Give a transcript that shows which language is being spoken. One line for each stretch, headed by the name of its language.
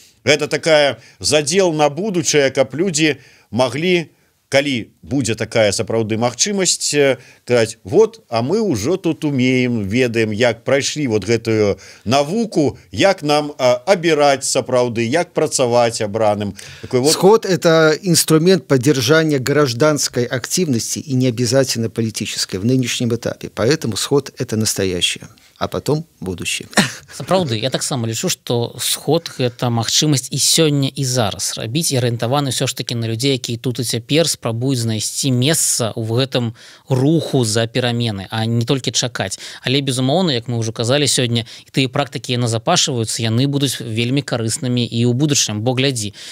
Russian: Это такая задел на будущее,
Belarusian: каб люди могли, калі будзе такая сапраўды магчымасць, сказать, вот, а мы ўжо тут умеем, ведаем, як прайшлі вот гэтую навуку, як нам абіраць сапраўды, як працаваць абраным.
Russian: Сход – это инструмент поддержания гражданской активности и не обязательно политической в нынешнем этапе. Поэтому сход – это настоящее, а потом будущее.
Belarusian: Сапраўды, я таксама лічу, што сход – гэта магчымасць і сёння, і зараз рабіць, і арыентаваны ўсё ж такі на людзей, якія тут і цяпер спрабуюць знайсці месца ў гэтым руху за перамены, а не толькі чакаць. Але, безумоўна, як мы ўжо казалі сёння, і тыя практыкі назапашваюцца, яны будуць вельмі карыснымі і ў будучым, бо глядзі.